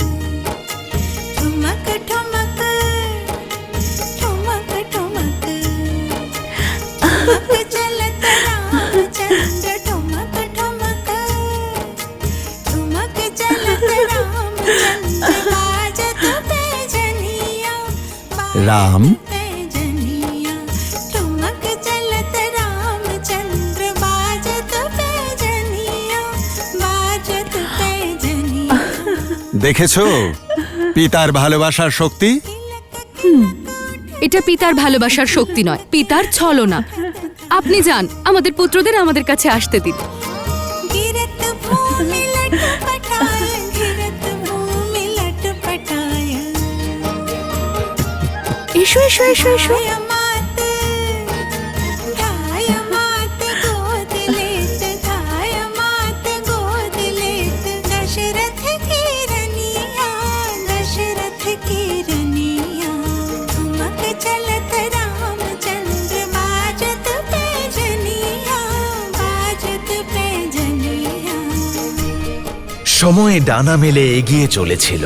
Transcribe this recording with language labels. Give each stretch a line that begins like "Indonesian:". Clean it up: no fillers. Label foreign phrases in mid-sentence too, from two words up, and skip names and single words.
Awadhi: ठुमक ठुमक ठुमक ठुमक ठुमक चलत रामचंद्र ठुमक ठुमक ठुमक चलत रामचंद्र बाजत पैजनिया राम पैजनिया ठुमक चलत रामचंद्र बाजत पैजनिया बाजत पैजनिया।
Bangla: দেখেছো পিতার ভালোবাসার শক্তি? এটা পিতার ভালোবাসার শক্তি নয়, পিতার ছলনা। আপনি যান, আমাদের পুত্রদের আমাদের কাছে আসতে দিন।
Awadhi: गिरत भूमि लटपटाय गिरत भूमि लटपटाय
Bangla: এসো এসো এসো এসো।
Awadhi: धाय मात गोद लेत धाय मात गोद लेत दशरथ की रनिया दशरथ की रनिया ठुमक चलत रामचंद्र बाजत पैजनिया बाजत पैजनिया।
Bangla: সময়ে ডানা মেলে এগিয়ে চলেছিল।